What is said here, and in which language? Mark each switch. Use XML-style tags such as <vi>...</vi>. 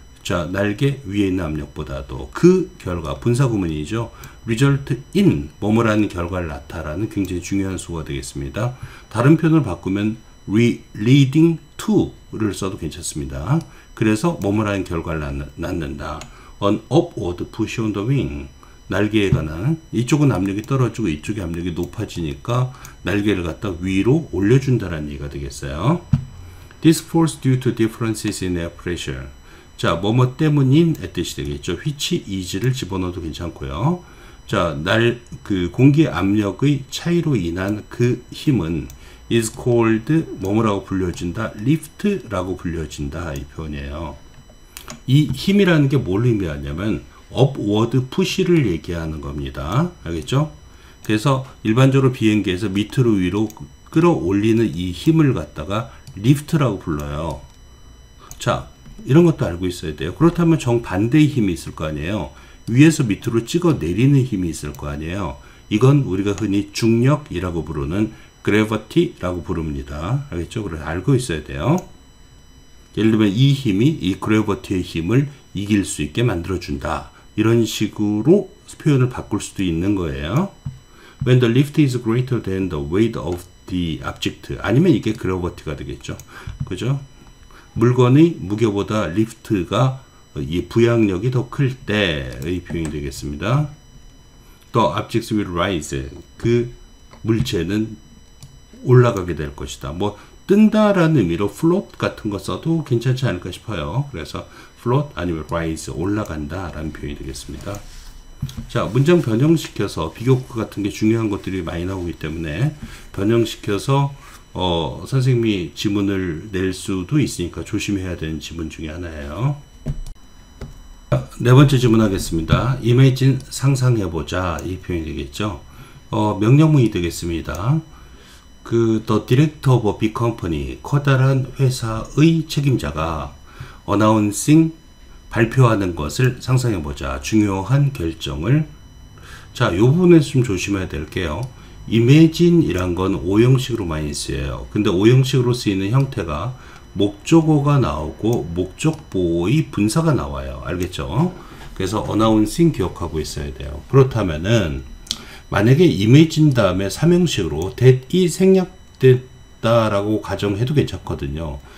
<ko>자, 날개 위에 있는 압력보다도 그 결과, 분사구문이죠. result in, 뭐뭐라는 결과를 나타라는 굉장히 중요한 수가 되겠습니다. 다른 표현을 바꾸면 leading to를 써도 괜찮습니다. 그래서 뭐뭐라는 결과를 낳는다.</ko> <en>An upward push on the wing.</en> <ko>날개에 관한, 이쪽은 압력이 떨어지고 이쪽의 압력이 높아지니까 날개를 갖다 위로 올려준다는 얘기가 되겠어요.</ko> <en>This force due to differences in air pressure.</en> <ko>자, 뭐뭐 때문인 뜻이 되겠죠. which is를 집어넣어도 괜찮고요. 자, 그 공기 압력의 차이로 인한 그 힘은</ko> <en>is called</en> <ko>뭐뭐라고 불려진다. lift라고 불려진다. 이 표현이에요. 이 힘이라는 게 뭘 의미하냐면 upward push를 얘기하는 겁니다. 알겠죠? 그래서 일반적으로 비행기에서 밑으로 위로 끌어올리는 이 힘을 갖다가 lift라고 불러요. 자, 이런 것도 알고 있어야 돼요. 그렇다면 정반대의 힘이 있을 거 아니에요. 위에서 밑으로 찍어 내리는 힘이 있을 거 아니에요. 이건 우리가 흔히 중력이라고 부르는 gravity라고 부릅니다. 알겠죠? 그래서 알고 있어야 돼요. 예를 들면 이 힘이 이 gravity의 힘을 이길 수 있게 만들어준다. 이런 식으로 표현을 바꿀 수도 있는 거예요.</ko> <en>When the lift is greater than the weight of the object.</en> <ko>아니면 이게 gravity가 되겠죠. 그죠? 물건의 무게보다 리프트가 이 부양력이 더 클 때의 표현이 되겠습니다.</ko> <en>The objects will rise.</en> <ko>그 물체는 올라가게 될 것이다. 뭐 뜬다라는 의미로 float 같은 거 써도 괜찮지 않을까 싶어요. 그래서 float 아니면 rise, 올라간다 라는 표현이 되겠습니다. 자, 문장 변형시켜서 비교과 같은 게 중요한 것들이 많이 나오기 때문에 변형시켜서 선생님이 지문을 낼 수도 있으니까 조심해야 되는 지문 중에 하나예요. 네 번째 지문 하겠습니다. imagine, 상상해보자 이 표현이 되겠죠. 명령문이 되겠습니다.</ko> <en>The Director of a Big Company,</en> <ko>커다란 회사의 책임자가</ko> <en>announcing,</en> <ko>발표하는 것을 상상해보자. 중요한 결정을. 자, 이 부분에서 좀 조심해야 될게요. imagine 이란 건 오형식으로 많이 쓰여요. 근데 오형식으로 쓰이는 형태가 목적어가 나오고 목적보의 분사가 나와요. 알겠죠? 그래서 announcing 기억하고 있어야 돼요. 그렇다면은 만약에 imagine 다음에 삼형식으로 that이 생략됐다라고 가정해도 괜찮거든요.</ko>